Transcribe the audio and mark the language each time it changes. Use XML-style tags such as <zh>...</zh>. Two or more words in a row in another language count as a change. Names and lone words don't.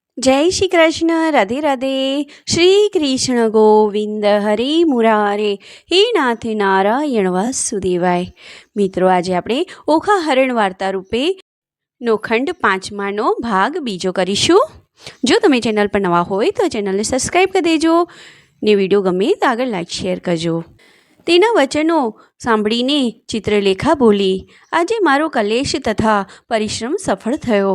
<hi>जय श्री कृष्ण। राधे राधे। श्री कृष्ण गोविंद हरे मुरारे। हे नाथ नारायण वासुदेवाय। मित्रों, आज</hi> <gu>આપણે ઓખા હરણ વાર્તા રૂપે નો ખંડ 5નો ભાગ બીજો કરીશું। જો તમે ચેનલ પર નવા હોય તો ચેનલને સબસ્ક્રાઈબ કરી દેજો ને વિડીયો ગમે તો આગળ લાઈક શેર કરજો। તેના વચનો સાંભળીને ચિત્રલેખા બોલી, આજે મારો કલેશ તથા પરિશ્રમ સફળ થયો।</gu>